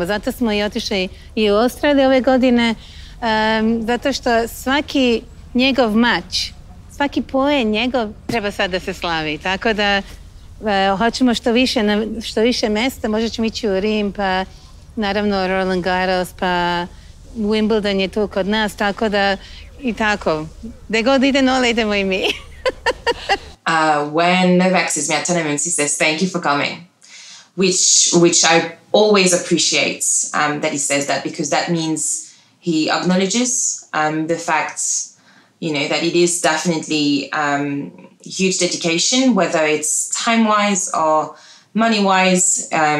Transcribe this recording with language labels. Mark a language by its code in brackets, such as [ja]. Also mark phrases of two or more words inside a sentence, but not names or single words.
[sr] Zato smo i otišli i u Australiju ove godine, zato što svaki njegov mač, svaki poen njegov treba sad da se slavi. Tako da hoćemo što više mesta, možda ćemo ići u Rim, pa naravno Roland Garros, pa Wimbledon je tu kod nas, tako da i tako. Gde god ide Nole, idemo i mi. [en] When Novak sees me at tournaments, he says, "Thank you for coming," which I always appreciate that he says that, because that means he acknowledges the fact, that it is definitely huge dedication, whether it's time-wise or money-wise.